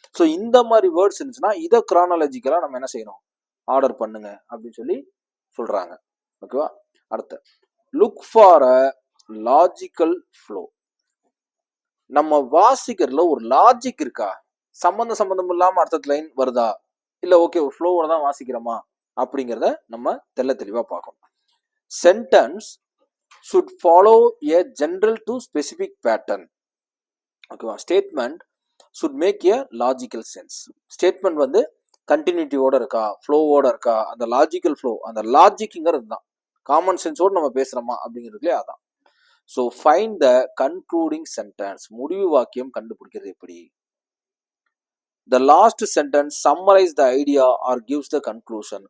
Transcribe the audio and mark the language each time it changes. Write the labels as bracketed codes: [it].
[ta] So இந்த மாதிரி words இருந்துச்சுன்னா இதை கிரானாலஜிக்கலா நம்ம என்ன செய்யணும், ஆர்டர் பண்ணுங்க அப்படின்னு சொல்லி சொல்றாங்க. ஓகேவா? [en] அடுத்த look for a logical flow. [ta] நம்ம வாசிக்கிறதுல ஒரு லாஜிக் இருக்கா, சம்பந்தம் இல்லாம அடுத்த லைன் வருதா, இல்ல ஓகே ஃப்ளோவோட தான் வாசிக்கிறோமா அப்படிங்கிறத நம்ம தெளிவா பார்க்கணும். [en] Sentence should follow a general to specific pattern. ஓகேவா? Statement should make a logical sense. [ta] Statement வந்து கண்டினியூட்டியோட இருக்கா, ஃப்ளோவோட இருக்கா, அந்த லாஜிக்கல் ஃப்ளோ, அந்த லாஜிக்ங்கிறது தான் காமன் சென்ஸோடு நம்ம பேசுறோமா அப்படிங்கிறதுலே அதான். [en] So find the concluding sentence. [ta] முடிவு வாக்கியம் கண்டுபிடிக்கிறது எப்படி? [en] The last sentence summarise the idea or gives the conclusion.